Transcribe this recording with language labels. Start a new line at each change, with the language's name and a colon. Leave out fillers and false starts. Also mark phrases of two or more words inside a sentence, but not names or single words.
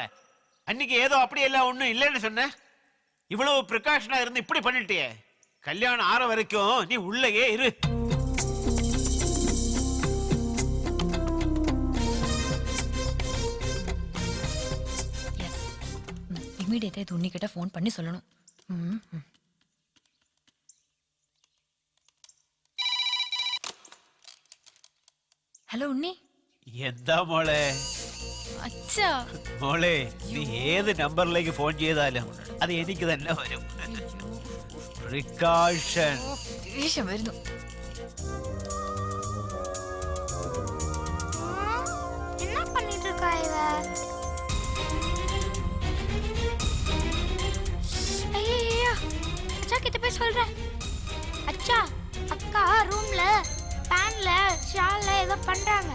Tamil: அன்னைக்கு ஏதோ அப்படி எல்லாம் ஒண்ணும் இல்லைன்னு சொன்ன. இவ்வளவு ப்ரிகாஷனா இருந்து இப்படி பண்ணிட்டியே. கல்யாணம் ஆற வரைக்கும் நீ உள்ளேயே இரு. இமீடியட்டா இது உன்னிக்கிட்ட ஃபோன் பண்ணி சொல்லணும்.
Malayalam: ഹലോ ഉണ്ണി. എന്താ മോളെ? അച്ഛാ മോളെ, നീ ഏത് നമ്പറിലേക്ക് ഫോൺ ചെയ്താലും അത് എനിക്ക് തന്നെ വരും. പ്രിക്കാഷൻ. ദേഷ്യം വരുന്നു.
Tamil: என்ன பண்ணிட்டு இருக்கா இவ? ஐயா அச்சா கிட்ட போய் சொல்றேன். அச்சா அக்கா ரூம்ல பேன்ல ஷால்ல ஏதோ பண்றாங்க.